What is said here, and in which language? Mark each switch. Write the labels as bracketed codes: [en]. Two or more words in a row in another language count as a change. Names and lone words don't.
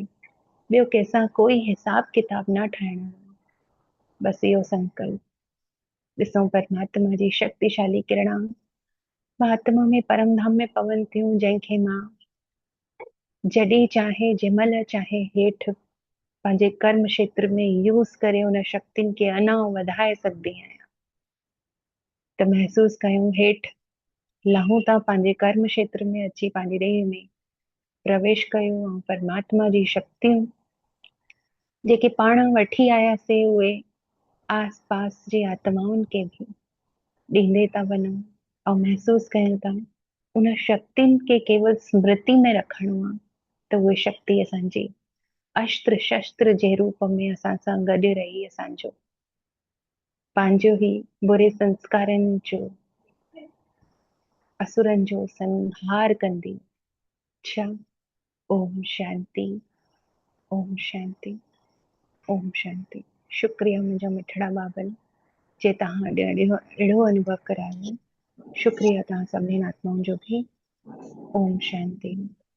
[sd] ॿियो कंहिंसां कोई हिसाब किताब न ठाहिणो, बसि इहो संकल्प। ॾिसूं परमात्मा जी शक्तिशाली किरणा मां आत्मा में परम धाम में पवनि थियूं जंहिंखे मां जॾहिं चाहे जंहिंमहिल चाहे हेठि पंहिंजे कर्म क्षेत्र में यूज़ करे उन शक्तियुनि खे अञा वधाए सघंदी आहियां। त महसूस कयूं हेठि लहूं था, पंहिंजे कर्म क्षेत्र में अची पंहिंजी देह में प्रवेश कयूं ऐं परमात्मा जी शक्तियूं जेके पाण वठी आयासीं उहे आस पास जी आत्माउनि खे बि ॾींदे था वञूं ऐं महसूस कयूं था उन शक्तियुनि खे केवल स्मृति में रखणो आहे त उहे शक्ति असांजी अस्त्र शस्त्र जे रूप में असां सां गॾु रही असांजो पंहिंजो ई बुरे संस्कारनि जो असुरनि जो संहार कंदी। अच्छा, [sa] ओम शांति, ओम शांति, ओम शांति। [sd] शुक्रिया मुंहिंजा मिठड़ा बाबल जे तव्हां अहिड़ो अनुभव करायो। शुक्रिया तव्हां सभिनी आत्माउनि जो भी। [sa] ओम शांति।